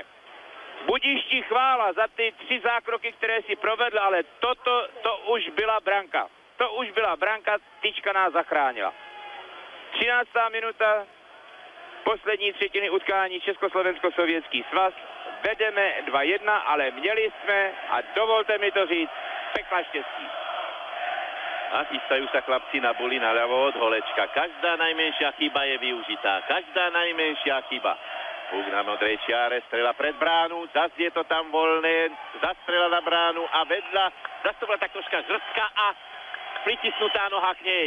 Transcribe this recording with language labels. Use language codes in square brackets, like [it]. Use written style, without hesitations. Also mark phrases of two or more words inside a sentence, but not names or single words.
[cs] Budiš chvála za ty 3 zákroky, které si provedl, ale to už byla branka. To už byla branka, tyčka nás zachránila. 13. minuta, poslední třetiny utkání Československo-sovětský svaz. Vedeme 2-1, ale měli jsme, a dovolte mi to říct, pekla štěstí. [sk] A chystajú sa chlapci na buli naľavo od Holečka. Každá najmenšia chyba je využitá. Každá najmenšia chyba. Puk na modrej čiare, strela pred bránu, zas je to tam voľné, zastrela na bránu a vedľa, zas to bola tak troška žrstka a pritisnutá noha k nej.